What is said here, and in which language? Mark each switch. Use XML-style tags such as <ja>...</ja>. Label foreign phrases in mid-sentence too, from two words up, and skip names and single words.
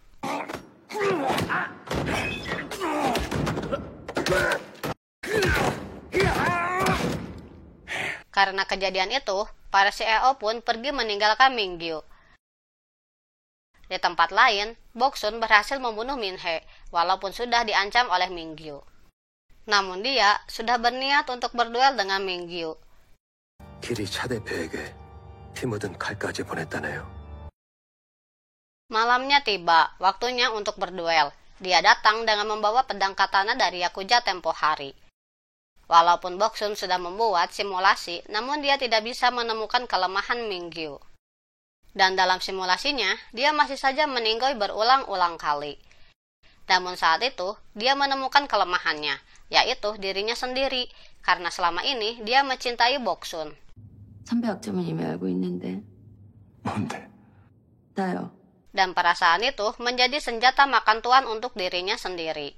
<id>Karena kejadian itu, para CEO pun pergi meninggalkan Mingyu. Di tempat lain, Bok-sun berhasil membunuh Min-hye, walaupun sudah diancam oleh Mingyu. Namun dia sudah berniat untuk berduel dengan Mingyu.</id> <ko>길이 차 대표에게 피 묻은 칼까지 보냈다네요.</ko> <id>Malamnya tiba, waktunya untuk berduel. Dia datang dengan membawa pedang katana dari Yakuza tempo hari. Walaupun Bok-sun sudah membuat simulasi, namun dia tidak bisa menemukan kelemahan Mingyu. Dan dalam simulasinya, dia masih saja meninggoy berulang-ulang kali. Namun saat itu, dia menemukan kelemahannya, yaitu dirinya sendiri, karena selama ini dia mencintai Bok-sun.</id> <ko>선배 약점은 이미 알고 있는데. 뭔데? 나요.</ko> <id>Dan perasaan itu menjadi senjata makan tuan untuk dirinya sendiri.</id>